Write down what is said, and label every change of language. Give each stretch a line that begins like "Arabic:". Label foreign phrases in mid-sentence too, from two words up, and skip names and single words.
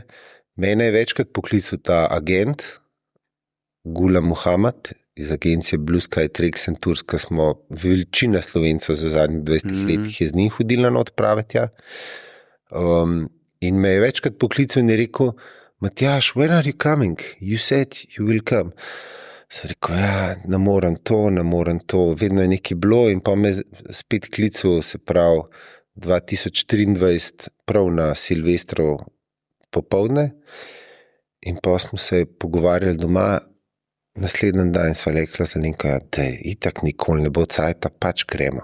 Slovenian: Mene je večkrat poklical ta agent, Gula Muhammad, iz agencije Blue Sky Treks and Tours, ki smo veličina Slovencev za zadnjih 20 letih je z njim hodila na odprave tja. In me je večkrat poklical in je rekel, Matjaž,
English: when are you coming? You said you will come.
Slovenian: Sem rekel, ja, ne morem to, vedno je nekaj bilo in pa me spet klical, se pravi 2023, prav na Silvestru popoldne in pa smo se pogovarjali doma, naslednji dan sva rekla za Linko, da itak nikoli ne bo cajta, pač gremo.